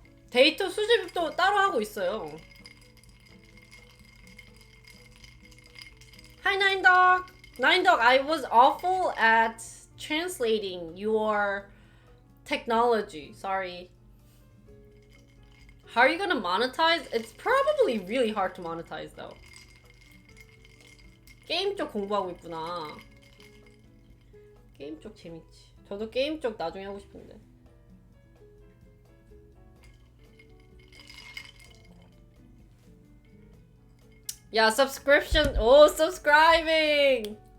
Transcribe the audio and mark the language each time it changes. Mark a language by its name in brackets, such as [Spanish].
[Korean] 데이터 수집도 따로 하고 있어요. [English] Hi Ninedog! Ninedog, I was awful at translating your technology. Sorry. How are you gonna monetize? It's probably really hard to monetize though. [Korean] 게임 쪽 공부하고 있구나. 게임 쪽 재밌지. 저도 게임 쪽 나중에 하고 싶은데. [English] Yeah, subscription. Oh, subscribing.